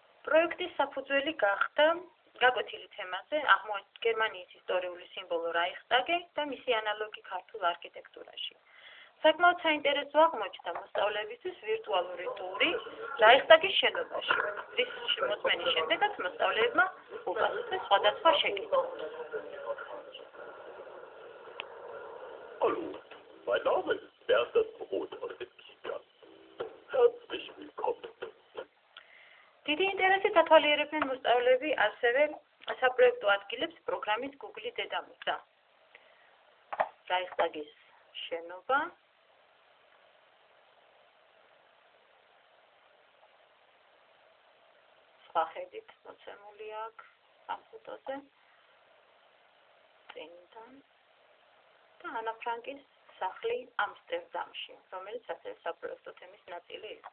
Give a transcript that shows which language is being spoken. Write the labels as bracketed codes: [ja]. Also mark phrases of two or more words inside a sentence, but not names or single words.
[ka] პროექტის საფუძველი გახდა გაკვეთილი თემაზე გერმანიის ისტორიული სიმბოლო რაიხსტაგი და მისი ანალოგი ქართულ არქიტექტურაში. საკმაოდ საინტერესო აღმოჩნდა მოსწავლეებისთვის ვირტუალური ტური რაიხსტაგის შენობაში, რის მოწმენის შემდეგაც მოსწავლეებმა უპასუხეს სხვადასხვა შეკითხვებს. [de] Hallo, mein Name ist Bertha Brot aus dem Kita. Herzlich willkommen. [ka] დიდი ინტერესით ათვალიერებდნენ მოსწავლეები ასევე საპროექტო ადგილებს პროგრამის Google დედამიწა. რაიხსტაგის შენობა სხვა ხედით მოცემული აქ ამ ფოტოზე წინიდან და ანა ფრანკის სახლი ამსტერდამში, რომელიც ასევე საპროექტო თემის ნაწილი იყო.